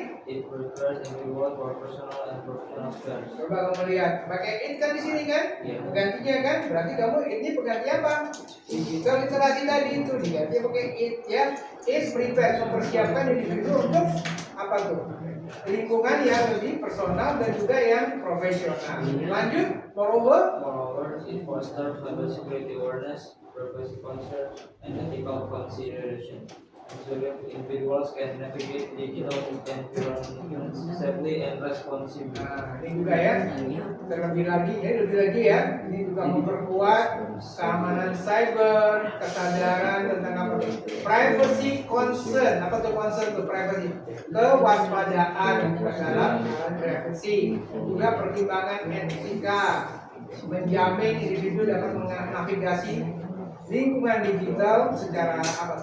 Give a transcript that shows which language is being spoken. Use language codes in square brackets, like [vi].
[en] It prepares individual for personal and professional skills. [id] coba kamu lihat, pakai it kan di sini kan? Iya. Penggantinya kan? Berarti kamu ini pengganti apa? Digital literasi tadi itu diganti pakai it ya. [en] It prepare, [id] mempersiapkan individu untuk apa tuh? Lingkungan yang lebih personal dan juga yang profesional. Lanjut, [en] Moreover, it fosters cybersecurity awareness, privacy concern, and ethical consideration. So individuals can navigate digital environments safely and responsibly. [id] Nah, ini juga ya, lebih lagi ya, ini juga memperkuat keamanan cyber, kesadaran tentang apa? Privacy concern, apa tuh concern tuh privacy? Kewaspadaan dalam privacy, juga pertimbangan etika, menjamin individu dapat menavigasi lingkungan digital secara apa?